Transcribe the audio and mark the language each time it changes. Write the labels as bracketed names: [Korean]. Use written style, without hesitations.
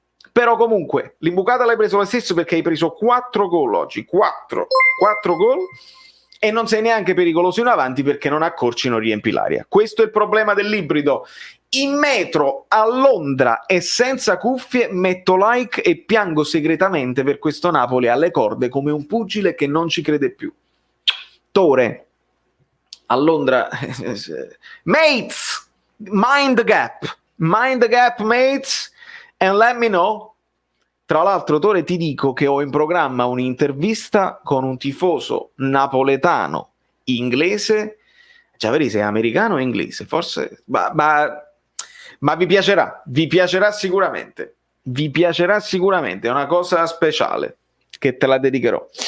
[Italian] Però comunque l'imbucata l'hai preso lo stesso, perché hai preso 4 gol oggi, 4 gol, e non sei neanche pericoloso in avanti perché non accorci, non riempi l'aria. Questo è il problema dell'ibrido. In metro a Londra e senza cuffie metto like e piango segretamente per questo Napoli alle corde come un pugile che non ci crede più. [English] Tore, [Italian] a Londra, [English] mates, mind the gap mates, and let me know. [Italian] Tra l'altro, Tore, ti dico che ho in programma un'intervista con un tifoso napoletano inglese. Cioè, vedi se è americano o inglese, forse, ma vi piacerà sicuramente. Vi piacerà sicuramente, è una cosa speciale che te la dedicherò.